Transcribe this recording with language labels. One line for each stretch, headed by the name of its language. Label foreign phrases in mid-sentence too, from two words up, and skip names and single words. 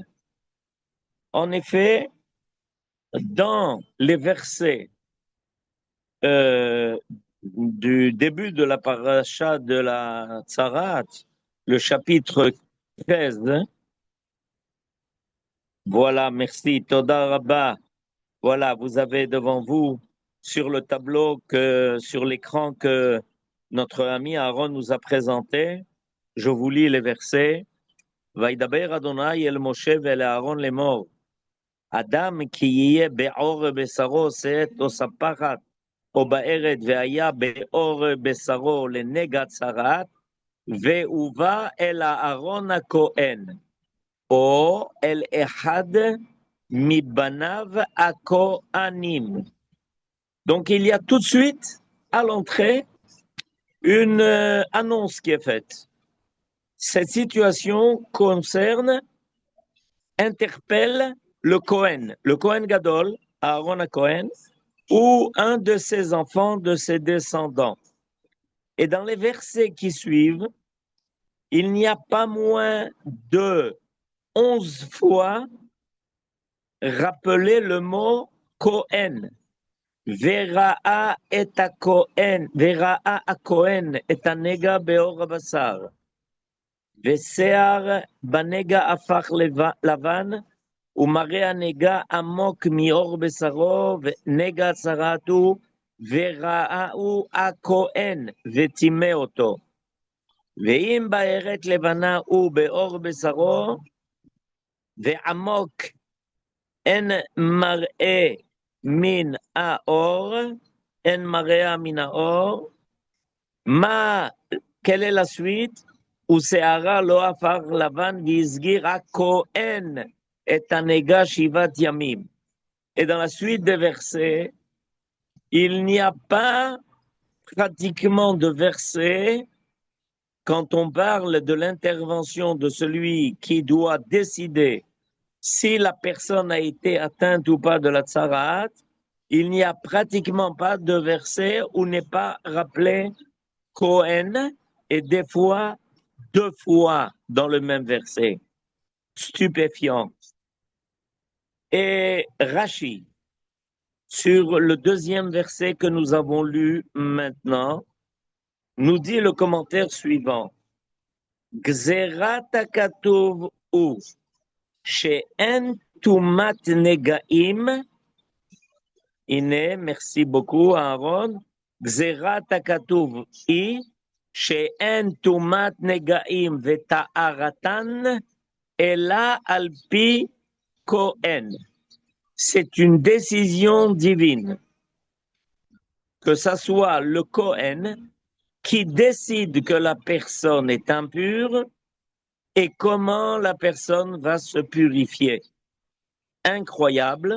French: En effet, dans les versets du début de la paracha de la Tzarat, le chapitre 13, voilà, merci,
Hebrew: תודה רבה.
French: Voilà, vous avez devant vous sur le tableau sur l'écran que notre ami Aaron nous a présenté. Je vous lis les versets.
Hebrew: וידבר אדוני אל משה ואל אהרון לאמור, אדם כי יהיה בעור בשרו עושה את תוספחת או בארד והיה בעור בשרו לנגע צרת, והובא אל אהרון הכהן, או אל אחד מבניו הכהנים.
French: Donc il y a tout de suite à l'entrée une annonce qui est faite. Cette situation interpelle le Kohen Gadol, Aaron Cohen, ou un de ses enfants, de ses descendants. Et dans les versets qui suivent, il n'y a pas moins de 11 fois rappelé le mot Kohen.
Hebrew: וראה את הכהן, וראה הכהן את הנגע בעור הבשר. ושיער בנגע הפך לבן, ומראה הנגע עמוק מאור בשרו, ונגע צרת הוא, וראהו הכהן, וטימא אותו. ואם בארת לבנה הוא באור בשרו, ועמוק אין מראה מן האור, אין מראה מן האור,
French: quelle est la suite?
Hebrew: ושערה לא הפך לבן והסגיר הכהן את הנגע 7 ימים.
French: Et dans la suite des versets, il n'y a pas pratiquement de versets quand on parle de l'intervention de celui qui doit décider si la personne a été atteinte ou pas de la tsarat, il n'y a pratiquement pas de verset où n'est pas rappelé Kohen, et des fois 2 fois dans le même verset. Stupéfiant. Et Rashi, sur le deuxième verset que nous avons lu maintenant, nous dit le commentaire suivant.
Hebrew: גזירת הכתוב הוא שאין טומאת נגעים.
French: Ine, merci beaucoup Aaron.
Hebrew: גזירת הכתוב היא שאין טומאת נגעים וטהרתן אלא על פי כהן.
French: C'est une décision divine. Que ça soit le Kohen qui décide que la personne est impure et comment la personne va se purifier. Incroyable.